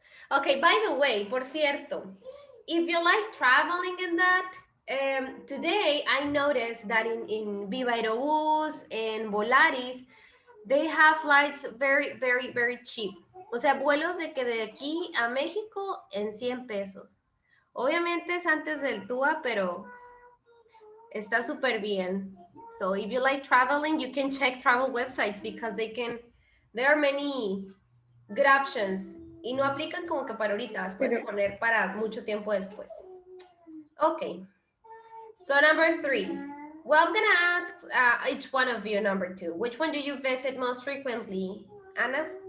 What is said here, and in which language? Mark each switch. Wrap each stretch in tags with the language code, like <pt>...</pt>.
<en>Okay, by the way, por cierto, if you like traveling in that, today I noticed that in Viva Aerobús and Volaris, they have flights very, very, very cheap.</en> <es>O sea, vuelos de que de aquí a México en 100 pesos. Obviamente es antes del TUA, pero está súper bien.</es> <en>So if you like traveling, you can check travel websites because there are many good options.</en> <es>Y no aplican como que para ahorita, las puedes poner para mucho tiempo después.</es> <en>Okay. So number 3. Well, I'm going to ask each one of you number 2. Which one do you visit most frequently? Ana?</en>